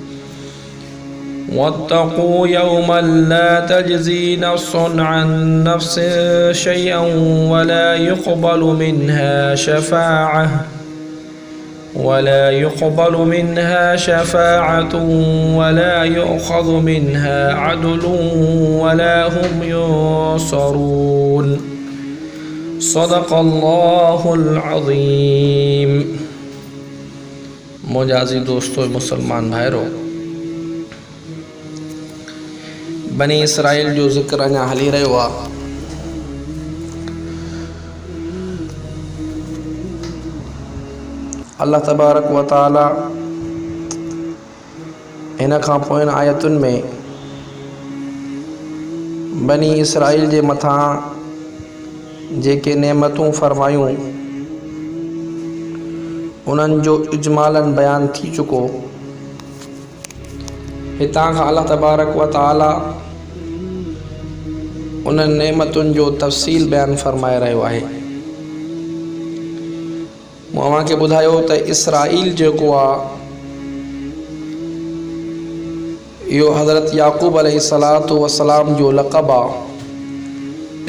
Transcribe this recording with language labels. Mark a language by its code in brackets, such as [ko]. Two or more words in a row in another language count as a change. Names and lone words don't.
[ar] واتقوا يوما لا تجزي نفس عن نفس شيئا ولا يقبل منها شفاعة ولا يؤخذ منها عدل ولا هم ينصرون. صدق الله العظيم. [sd] मोजाज़ी दोस्तों, मुसलमान भाइरों, बनी इसराइल जो ज़िक्र अञा हली रहियो आहे। [ar] الله تبارك وتعالى [sd] इन खां पोइ आयतुनि में बनी इसराइल जे मथां जेके नेमतूं फरमायूं उन्हनि जो इजमालन बयान थी चुको। हितां खां [ar] الله تبارك وتعالى [sd] उन्हनि नेमतुनि जो तफ़सील बयान फरमाए रहियो आहे। मूं अव्हांखे ॿुधायो त इसराइल जेको आहे इहो हज़रत याक़ूब [ar] عليه الصلاة والسلام [sd] जो लक़ब आहे।